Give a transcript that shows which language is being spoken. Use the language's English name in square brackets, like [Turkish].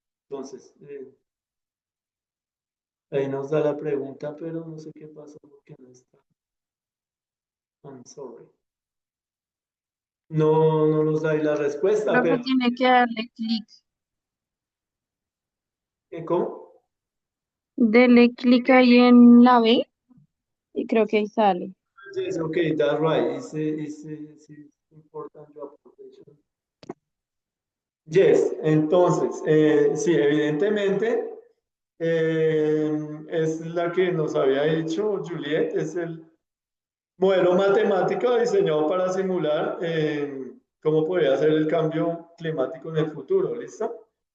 [Spanish] Entonces, ahí nos da la pregunta, pero no sé qué pasó porque no está. [English] I'm sorry. [Spanish] No nos da ahí la respuesta, Creo que pero tiene que darle clic. ¿cómo? Dele clic ahí en la B y creo que ahí sale. [English] Yes, okay, that's right. It's important your application. [Spanish] Yes, entonces, sí, evidentemente es la que nos había dicho Juliet, es el modelo matemático diseñado para simular cómo podría ser el cambio climático en el futuro, ¿listo?